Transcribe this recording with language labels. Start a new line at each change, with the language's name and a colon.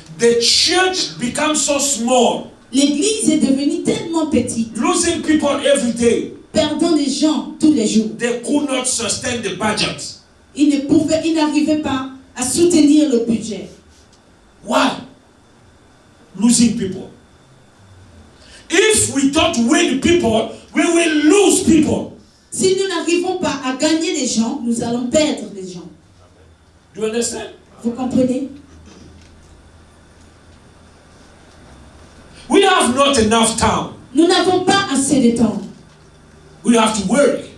English: The church becomes so small,
French: L'église est devenue tellement petite,
English: losing people every day.
French: perdant des gens tous les jours.
English: They could not sustain the budget.
French: Ils n'arrivaient pas à soutenir le budget.
English: Why? Losing people. If we don't win people, we will lose people.
French: Si nous n'arrivons pas à gagner les gens, nous allons perdre les gens.
English: Do you understand?
French: Vous comprenez?
English: We have not enough time.
French: Nous n'avons pas assez de temps.
English: We have to work.